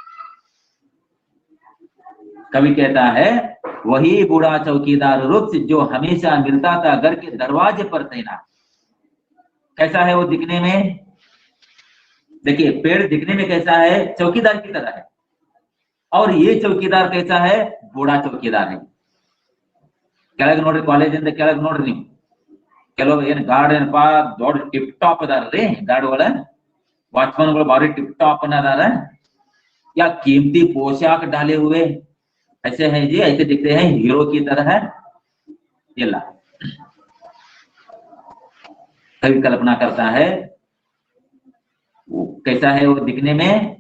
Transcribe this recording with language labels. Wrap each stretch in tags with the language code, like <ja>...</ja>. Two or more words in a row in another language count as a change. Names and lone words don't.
<hi>कवि कहता है वही बूढ़ा चौकीदार वृक्ष जो हमेशा मिलता था घर के दरवाजे पर तैनात। कैसा है वो दिखने में? देखिए पेड़ दिखने में कैसा है? चौकीदार की तरह है। और ये चौकीदार कैसा है? बूढ़ा चौकीदार है।</hi> <kn>ಕೆಳಗೆ ನೋಡ್ರಿ, ಕಾಲೇಜಿಂದ ಕೆಳಗೆ ನೋಡ್ರಿ ನೀವು, ಕೆಲವು ಏನ್ ಗಾರ್ಡ್ ಏನಪ್ಪ ದೊಡ್ಡ ಟಿಪ್ ಟಾಪ್ ಅದಾರ್ರಿ, ಗಾರ್ಡ್ಗಳ ವಾಚ್ಮನ್ಗಳು ಬಾರಿ ಟಿಪ್ ಟಾಪ್ ಅದಾರ್,</kn> <hi>या कीमती पोशाक डाले हुए ऐसे हैं जी, ऐसे दिखते हैं हीरो की तरह है। ये ला कभी कल्पना करता है वो कैसा है वो दिखने में।</hi>